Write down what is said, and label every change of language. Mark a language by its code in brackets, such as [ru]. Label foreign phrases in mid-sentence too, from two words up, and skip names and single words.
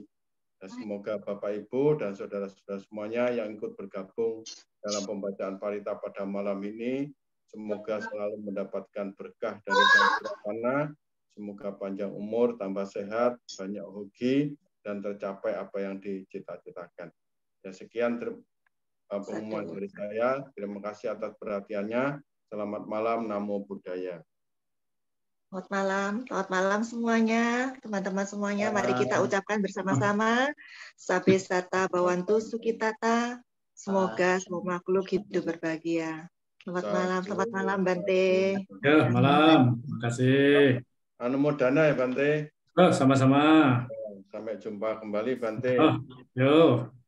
[id] Dan semoga Bapak Ibu dan saudara-saudara semuanya yang ikut bergabung dalam pembacaan parita pada malam ini, semoga selalu mendapatkan berkah dari Sang Purana, semoga panjang umur, tambah sehat, banyak hoki, dan tercapai apa yang dicita-citakan. Ya, sekian pengumuman dari saya. Terima kasih atas perhatiannya. Selamat malam, [pi] Namo Buddhaya. [id] Selamat malam semuanya, teman-teman semuanya. Mari kita ucapkan bersama-sama. [pi] Sabe sata bawantu sukitata. [id] Semoga semua makhluk hidup berbahagia. Selamat malam Bante. Ya, malam. Terima kasih. Anumodana ya Bante. Oh, sama-sama. Sampai jumpa kembali Bante. Oh, yo.